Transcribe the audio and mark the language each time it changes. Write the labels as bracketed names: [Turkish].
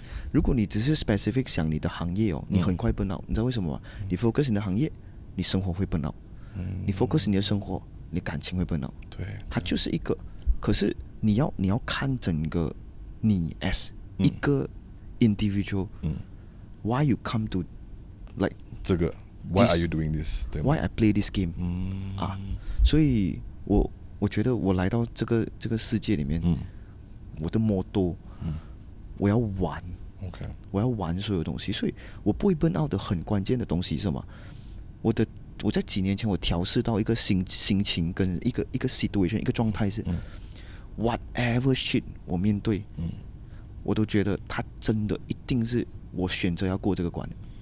[Chinese] 如果你只是 specific 想你的行业你很快 burn out，你知道为什么吗？你 focus 你的行业，你生活会 burn out。你 focus 你的生活。你感情会 burn out，对，它就是一个。可是你要看整个你 [English] as [Chinese] 一个 individual， [English] why you come to like [Chinese] 这个 [English] why are you doing this？ [Chinese] 对 [English] ，why I play this game？ [Chinese] 所以我觉得我来到这个世界里面，我的 motto，我要玩 [English] ，OK， [Chinese] 我要玩所有东西，所以我不会 burn out 的很关键的东西是什么？我在几年前我调试到一个心情跟一个 situation 一个状态是， [English] whatever shit [Chinese] 我面对，我都觉得它真的一定是我选择要过这个关的。